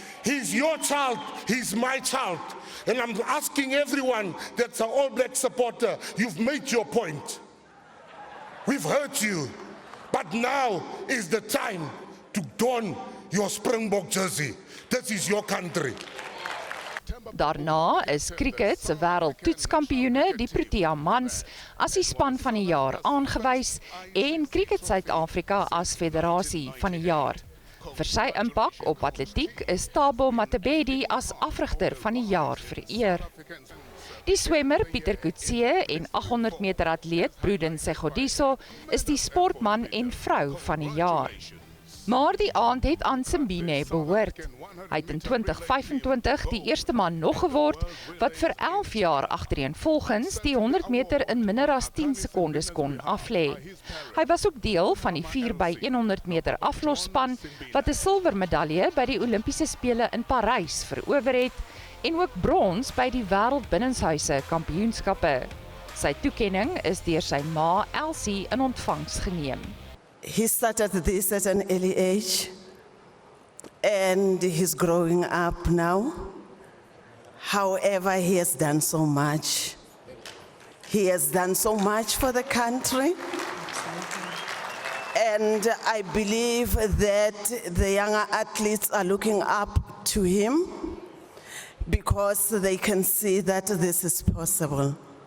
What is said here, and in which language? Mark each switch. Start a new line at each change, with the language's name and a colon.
English: He's your child, he's my child. And I'm asking everyone that's an All Black supporter, you've made your point. We've heard you, but now is the time to don your Springbok jersey. This is your country.
Afrikaans: Daarna is cricket se wêreldtoetskampioene, die Protea mans, as die span van die jaar aangewys en Cricket Suid-Afrika as federasie van die jaar. Vir sy impak op atletiek is Thabo Matabedi as afrigter van die jaar vereer. Die swemmer Pieter Coetzee en 800 meter atleet Bruden Segodiso is die sportman en vrou van die jaar. Maar die aand het aan Simbine behoort. Hy het in 2025 die eerste man nog geword wat vir 11 jaar agtereenvolgens die 100 meter in minder as 10 sekondes kon aflê. Hy was ook deel van die 4x100 meter aflosspan wat 'n silwermedalje by die Olimpiese spele in Parys verower het en ook brons by die wêreldbinnenshuise kampioenskappe. Sy toekenning is deur sy ma Elsie in ontvangs geneem.
English: He started this at an early age and he's growing up now. However, he has done so much. He has done so much for the country. And I believe that the younger athletes are looking up to him because they can see that this is possible.